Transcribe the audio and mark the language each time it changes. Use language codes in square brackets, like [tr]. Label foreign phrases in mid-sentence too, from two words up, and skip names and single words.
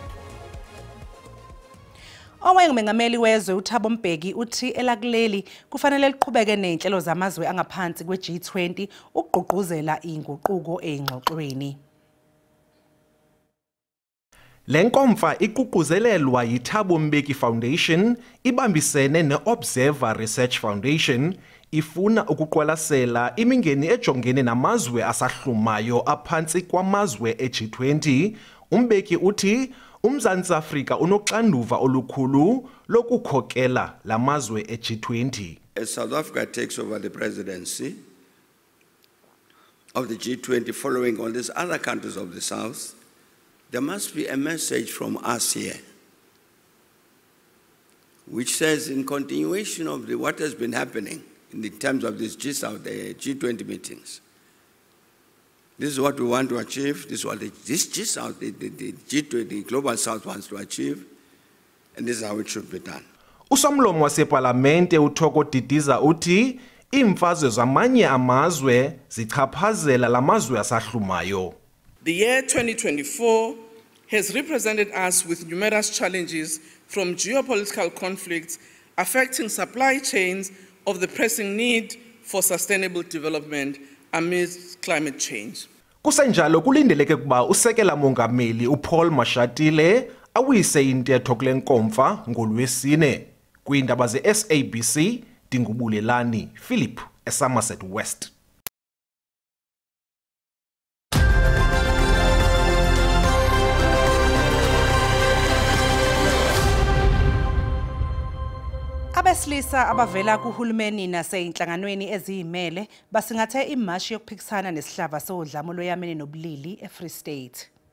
[zu] Owayengumengameli wezwe uThabo Mbeki uthi elakuleli kufanele liqhubeke nezinhlelo zamazwe angaphansi kwe-G20 ukugqugquzela inguquko ezingxoxweni. [xh] Lenkomfa iququzelelwa yiThabo Mbeki Foundation ibambisene neObserver Research Foundation ifuna ukuqwalasela imingeni ejongene namazwe asahlumayo aphansi kwamazwe e-G20. Umbeki uthi uMzantsi Afrika unoxanduva olukhulu lokukhokela lamazwe e-G20. [en] As South Africa takes over the presidency of the G20 following all these other countries of the South, there must be a message from us here, which says in continuation of what has been happening in the terms of this G20 meetings, this is what we want to achieve, this is what the G20, the Global South wants to achieve, and this is how it should be done. [zu] Usomlomo waseParlamente uThoko Didiza uthi imfazwe zamanye amazwe zichaphazela lamazwe asahlumayo. [en] The year 2024 has represented us with numerous challenges from geopolitical conflicts affecting supply chains of the pressing need for sustainable development amidst climate change. [xh] Kusenjalo kulindeleke kuba usekela mongameli uPaul Mashatile awuyise intetho kule nkomfa ngoLwesine. Kwiindaba ze-SABC Dingubulelani Philip eSomerset West. [zu] Abesilisa abavela kuhulumeni naseyinhlanganweni eziyimele basingathe imashi yokuphikisana nesihlava sodlamo loyamene nobulili eFree State.